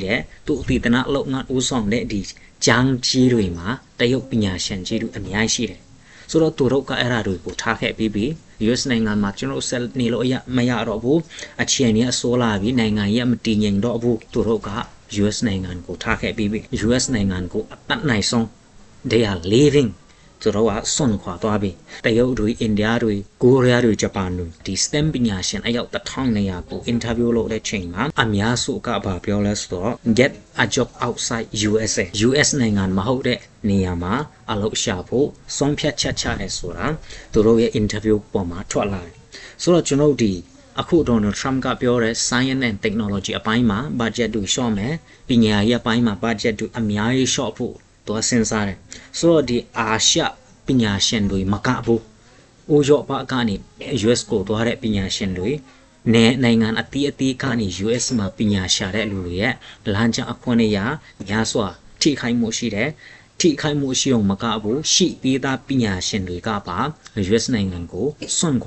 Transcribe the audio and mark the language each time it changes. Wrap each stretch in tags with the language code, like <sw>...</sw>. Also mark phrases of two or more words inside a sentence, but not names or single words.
<my>တယ်သူအတည်တနာလုပ်ငန်းဦးဆောင်တဲ့ဒီကျန်းကြီးတွေမှာတရုတ်ပညာရှင်ကြီးတွေအများကြီးရှိတယ်ဆိုတော့သူတို့ကအဲ့ဒါတွေကိုထားခဲ့ပြီး US နိုင်ငံမှာကျွန်တော်ဆက်နေလို့မရတော့ဘူးအခြေအနေအဆိုးလာပြီးနိုင်ငံရဲ့မတည်ငြိမ်တော့ဘူးသူတို့ကUS နိုင်ငံကိုထားခဲ့ပြီး US နိုင်ငံကိုအတတ်နိုင်ဆုံး</my> <en>they are leaving</en> <my>သူတို့ကဆွန့်ခွာသွားပြီတရုတ်တွေအိန္ဒိယတွေကို ရီးယားတွေဂျပန်တွေဒီ STEM ပညာရှင်အယောက်1200ကို interview လုပ်တဲ့ချိန်မှာအများစုကဘာပြောလဲဆိုတော့</my> <en>get a job outside USA</en> <my>US နိုင်ငံမဟုတ်တဲ့နေရာ မှာအလုပ်ရှာဖို့ဆုံးဖြတ်ချက်ချတယ်ဆိုတာသူတို့ရဲ့ interview ပေါ်မှာထွက်လာတယ်ဆိုတော့ကျွန်တော်ဒီအခု Donald Trump ကပြောတဲ့</my> <en>Science and</en> <my>Technology အပိုင်းမှာ budget တွေရှော့မယ်ပညာရေးအပိုင်းမှာ budget တွေအများကြီးရှော့ဖို့သူစဉ်းစားတယ်ဆိုတော့ဒီအာရှပညာရှင်တွေမကဘူးအိုရော့ဘာကနေ US ကိုသွားတဲ့ပညာရှင်တွေနိုင်ငံအသီးကနေ US မှာပညာရှာတဲ့လူတွေရဲ့လမ်းကြောင်းအခွင့်အရေးများစွာထိခိုက်မှုရှိတယ်ထိခိုက်မှုရှိအောင်မကဘူးရှိပြီးသားပညာရှင်တွေကပါ US နိုင်ငံကိုစွန့်ခွာ</my>